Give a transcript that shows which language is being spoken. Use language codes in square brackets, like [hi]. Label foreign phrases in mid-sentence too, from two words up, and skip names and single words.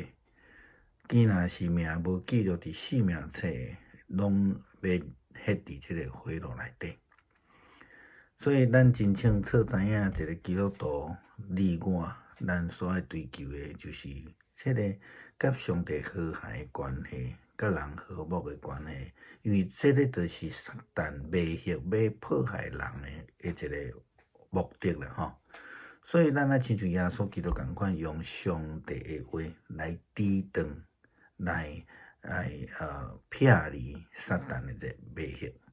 [nan] 既若是命无记录伫生命册，拢要ฮ็伫即个火炉内底。所以咱真清楚知影，一个基督徒你我，咱所爱追求的就是即个甲上帝和谐的关系，甲人和睦的关系。因为即个就是撒旦迷惑要迫害人的一个目的啦吼。所以咱爱亲像耶稣基督共款，用上帝的话来抵挡，来撇离撒旦的这迷惑。